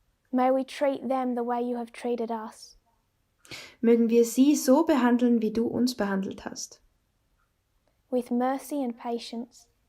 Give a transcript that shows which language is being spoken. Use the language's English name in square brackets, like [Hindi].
[English] May we treat them the way you have treated us, [German] Mögen wir sie so behandeln, wie du uns behandelt hast. [English] with mercy and patience.